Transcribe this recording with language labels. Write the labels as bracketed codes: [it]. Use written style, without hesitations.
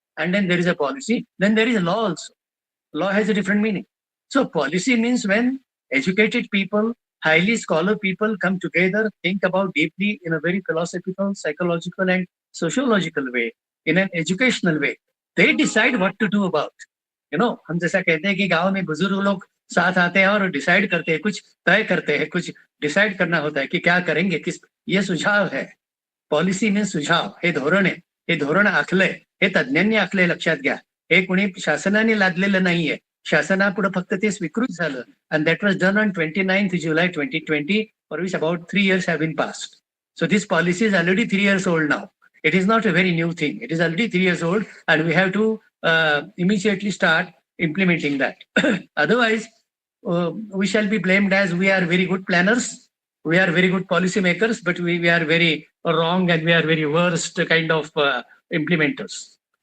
[en] And then there is a policy. Then there is a law also. Law has a different meaning. So policy means when educated people, highly scholar people come together, think about deeply in a very philosophical, psychological, and sociological way, in an educational way. They decide what to do about. [hi] हम जैसा कहते हैं कि गांव में बुजुर्ग लोग साथ आते हैं और डिसाइड करते हैं, कुछ तय करते हैं, कुछ डिसाइड करना होता है कि क्या करेंगे, किस ये सुझाव है. पॉलिसी में सुझाव [mr] हे धोरण आहे, हे धोरण आखलंय, हे तज्ञांनी आखलंय, लक्षात घ्या. हे कोणी शासनाने लादलेलं नाहीये, शासनापुढे फक्त ते स्वीकृत झालं. [en] And that was done on 29th July 2020, for which about 3 years have been passed. So this policy is already 3 years old now. It is not a very new thing. It is already 3 years old, and we have to immediately start implementing that. Otherwise, we shall be blamed as we are very good planners, we are very good policy makers, but we are very wrong and we are very worst kind of implementers.